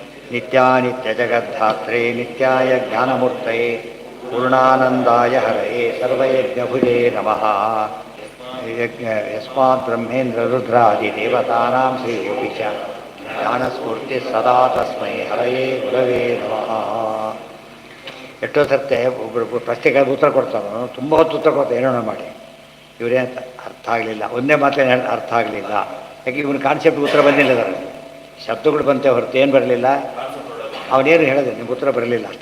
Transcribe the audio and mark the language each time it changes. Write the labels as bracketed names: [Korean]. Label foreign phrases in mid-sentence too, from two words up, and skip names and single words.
[Sanskrit] ನಿತ್ಯಾನಿತ್ಯಜಗದ್ಧಾತ್ರೆ ನಿತ್ಯಾಯ ಜ್ಞಾನಮೂರ್ತಯೇ ಪೂರ್ಣಾನಂದಾಯ ಹರಯೇ ಸರ್ವಯಜ್ಞಭುಜೇ ನಮಃ. ಯಸ್ಮಾತ್ ಬ್ರಹ್ಮೇಂದ್ರ ರುದ್ರಾದಿ ದೇವತಾನಾಂ ಶ್ರೀಯೋಪಿ ಚ ಜ್ಞಾನಸ್ಫೂರ್ತಿ ಸದಾ ತಸ್ಮೈ ಹರಯೇ ಗುರವೇ ನಮಃ. [Kannada] ಎಷ್ಟೋ ಸರ್ತೆ ಒಬ್ಬರು ಪ್ರಶ್ನೆಗೆ ಉತ್ತರ ಕೊಡ್ತಾನೋ ತುಂಬ ಹೊತ್ತು ಉತ್ತರ ಕೊಡ್ತಾರೆ, ಏನೋ ಮಾಡಿ ಇವರೇನು ಅರ್ಥ ಆಗಲಿಲ್ಲ, ಒಂದೇ ಮಾತೇನು ಅರ್ಥ ಆಗಲಿಲ್ಲ. ಯಾಕೆ ಇವನ ಕಾನ್ಸೆಪ್ಟ್ ಉತ್ತರ ಬಂದಿಲ್ಲ, ಅದರಲ್ಲಿ ಶಬ್ದಗಳು ಬಂತೆ ಹೊರತು ಏನು ಬರಲಿಲ್ಲ. ಅವನೇನು ಹೇಳಿದೆ ನಿಮ್ಗೆ ಉತ್ತರ ಬರಲಿಲ್ಲ ಅಷ್ಟೇ.